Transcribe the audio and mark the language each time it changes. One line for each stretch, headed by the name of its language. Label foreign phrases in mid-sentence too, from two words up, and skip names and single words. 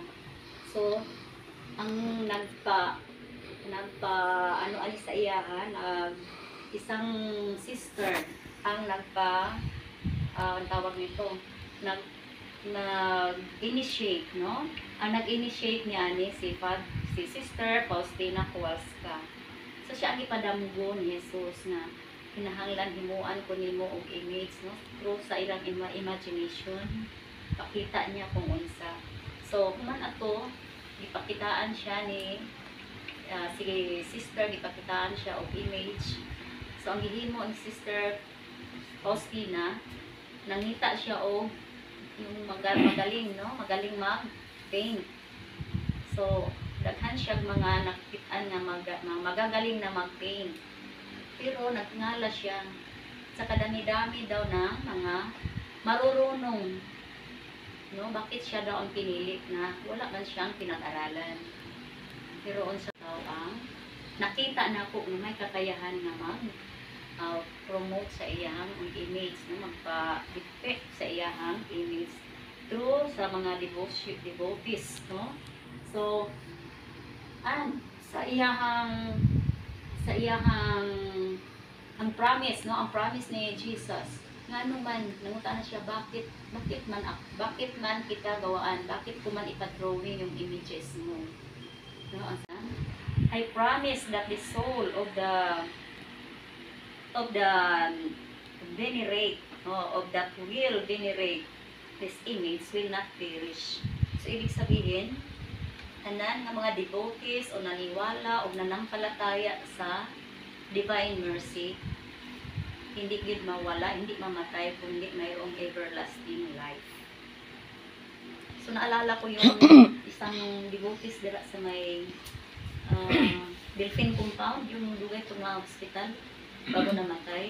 Cebuano: So ang nagpa ano ani sa iya isang sister ang ang
Filipino: tawag nito
Cebuano: nag-initiate, no? Ang nag-initiate niya ni si Sister Faustina Kowalska. So siya ang ipadamgo ni Jesus na kinahanglan himuan ko nimo og image, no? Through sa ilang imagination, pakita niya kung unsa. So human ato gipakitaan siya ni si Sister, gipakitaan siya og image. So ang gihimo ni Sister Faustina, nangita siya og
Filipino: yung magaling,
Cebuano: no?
Filipino: Magaling mag-paint.
Cebuano: So daghan siya mga nakitaan nga
Filipino: magagaling na
Cebuano: mag-paint.
Filipino: Pero nagngala siya sa kadami-dami daw ng mga marurunong, no? Bakit siya daw ang pinili na wala man siyang pinag-aralan? Pero unsa daw ang nakita na ko na may kakayahan na promote sa iyang image, no?
Cebuano: Magpa-depict sa iyang image through sa mga devotees, no? So sa iyang ang promise, no? Ang promise ni Jesus ngano man nanguta na siya
Filipino: bakit man kita gawaan, bakit ko man ipa-drawing yung images mo,
Cebuano: no?
English: I promise that the soul of the venerate, of that will venerate this image will not perish.
Filipino: So ibig sabihin,
Cebuano: tanan nga
Filipino: mga devotees o naniwala o nanampalataya sa divine mercy, hindi gid mawala, hindi mamatay, kundi mayroong everlasting life. So naalala ko yung isang devotees
Cebuano: dira sa
Filipino: may Delphine Compound, yung dugay itong mga hospital bago namatay.